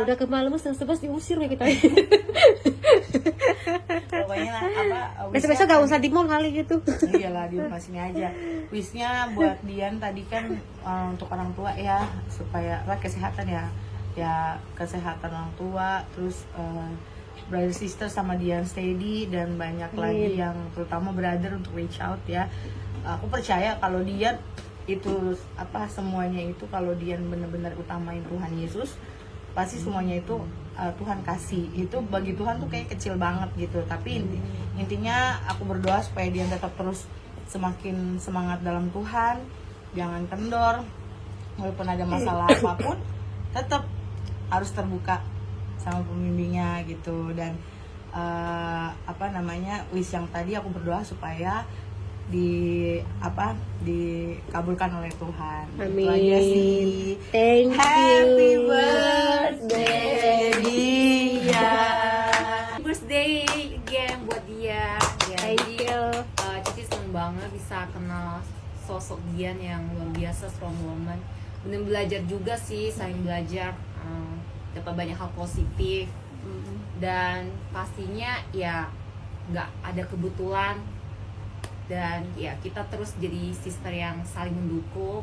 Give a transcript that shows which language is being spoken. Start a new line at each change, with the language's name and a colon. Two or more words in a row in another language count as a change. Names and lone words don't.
Indonesian: Udah kemalaman setengah 11 diusir kayak kita. pokoknya apa Besok-besok gak usah di mall kali gitu. iyalah di rumah sini aja. Wishnya buat Dian tadi kan untuk orang tua ya, supaya kesehatan ya kesehatan orang tua, terus
English: brother sister
Indonesian: sama Dian steady, dan banyak lagi yang terutama brother untuk
English: reach out
Indonesian: ya. Aku percaya kalau Dian itu apa semuanya itu, kalau Dian benar-benar utamain Tuhan Yesus, pasti semuanya itu Tuhan kasih. Itu bagi Tuhan tuh kayak kecil banget gitu. Tapi intinya aku berdoa supaya Dian tetap terus semakin semangat dalam Tuhan, jangan kendor, walaupun ada masalah apapun tetap harus terbuka sama pembimbingnya gitu. Dan apa namanya wish yang tadi aku berdoa supaya dikabulkan oleh Tuhan. Amin. Itu aja sih.
English: Thank Happy you. birthday
Indonesian: Dian.
English: Birthday again
Indonesian: buat dia.
English: Thank you.
Indonesian: Cici seneng banget bisa kenal sosok Dian yang luar biasa,
English: strong woman.
Indonesian: Bener belajar juga sih, saling belajar, dapat banyak hal positif. Dan pastinya ya nggak ada kebetulan, dan ya kita terus jadi sister yang saling mendukung.